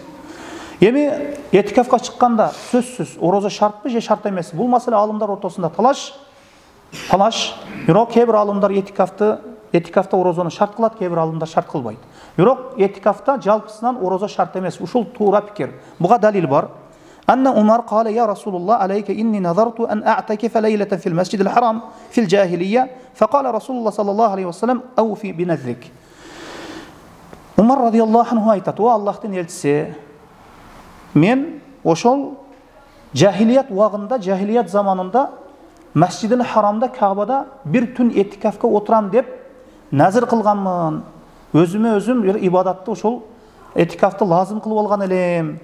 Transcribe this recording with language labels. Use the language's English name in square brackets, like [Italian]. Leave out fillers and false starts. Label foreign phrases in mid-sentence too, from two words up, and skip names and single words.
[Kyrgyz] Эми этикафка чыкканда сөзсүз орозо шартпы же шарт эмес? Бул маселе алымдар ортосунда талаш. Бирок кээ бир алымдар этикафта орозону шарт кылат, кээ бир алымдар шарт кылбайт. Бирок этикафта жалпысынан орозо шарт эмес. Ушул туура пикир. Буга далил бар. [Arabic] أن عمر قال يا رسول الله عليك إني نذرت أن أعتكف ليلة في المسجد الحرام في الجاهلية فقال رسول الله صلى الله عليه وسلم أوف بنذرك. [Kyrgyz] Умар [Arabic] رضي الله عنه [Kyrgyz] айтат: "О Аллахтын элчиси, мен ошол жахилият убагында, жахилият заманында Масжидил Харамда, Кабада бир түн этикафка отурам деп назыр кылганмын. Өзүмө өзүм бир ибадатты, ошол этикафты лазым кылып алган элем.